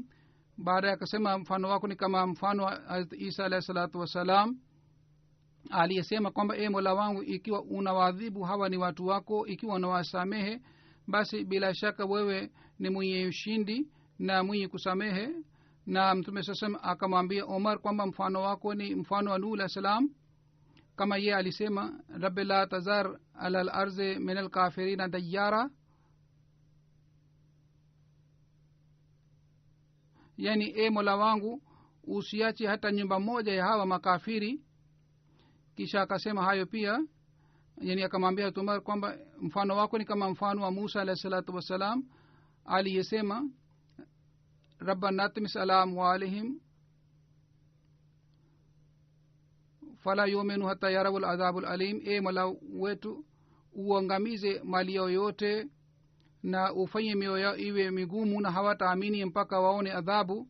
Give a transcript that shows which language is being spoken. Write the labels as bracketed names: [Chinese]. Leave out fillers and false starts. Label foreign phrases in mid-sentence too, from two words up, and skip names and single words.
[Swahili] Baada akasema mfano wako ni kama mfano wa Isa [Arabic] عليه الصلاة والسلام, [Swahili] aliyesema kwamba e Mola wangu, ikiwa unawaadhibu hawa ni watu wako, ikiwa unawasamehe basi bila shaka wewe ni mwenye ushindi na mwenye kusamehe. Na Mtume sasa akamwambia Omar kwamba mfano wako ni mfano wa Nuh [Arabic] عليه السلام, [Swahili] kama yeye alisema [Arabic] رب لا تذر على الأرض من الكافرين ديارا, [Swahili] yani e Mola wangu usiache hata nyumba moja ya hawa makafiri. Kisha akasema hayo pia, yani akamwambia Umar kwamba mfano wako ni kama mfano wa Musa [Arabic] عليه الصلاة والسلام, [Swahili] aliyesema [Arabic] ربنا اطمس على أموالهم فلا يؤمنوا حتى يروا العذاب الأليم, [Swahili] e Mola wetu uangamize mali yao yote na ufanye mioyo yao iwe migumu na hawataamini mpaka waone adhabu.